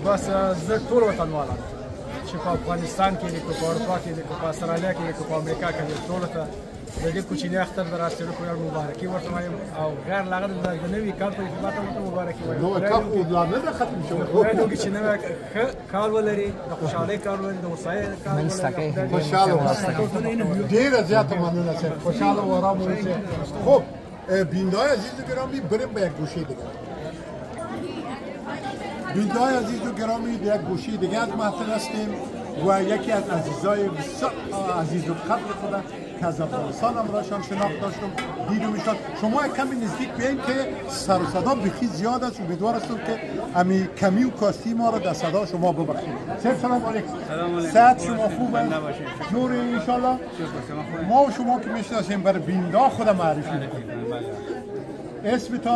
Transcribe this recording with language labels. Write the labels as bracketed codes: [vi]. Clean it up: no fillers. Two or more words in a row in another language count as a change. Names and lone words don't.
[ps] بس زه ټول وطنوال چې په افغانستان کې دي که په اروپا کې دي که په استرالیا کې دي که په امریکا کې دي ټولو ته د دې کوچني اختر د راسېدو په اړه مبارکي ورته وایم او غیر له هغه د نوي کال په ارتباط هم ورته مبارکي وایم نوی کال خو لا نه ده ختم شوی خدای دې وکړي چې نوی ښه کال ولري د خوشحالۍ کال ولري د هوساینې کال ولري خوشحاله اوسئ ډېره زیاته مننه صاحب خوشحاله و آرام اوسئ [fa] خب بیننده‌های عزیز و گرامی بریم به یک گوشه دیگه بیننده‌های عزیز و گرامی در یک گوشه دیگه از محفل هستیم و یکی از عزیزای بسیار عزیز و قدر خودم که از افغانستان هم راشم شناخت داشتم دیدم ایشان شما یک کمی نزدیک بیاین که سر و صدا بخی زیاد است امیدوار هستم که امی کمی و کاستی ما را در صدا شما ببخشید سلام علیکم صحت شما خوب است جور ان شاء الله ما و شما که میشناسیم برای بیننده خود معرفی میکنیم اسمتان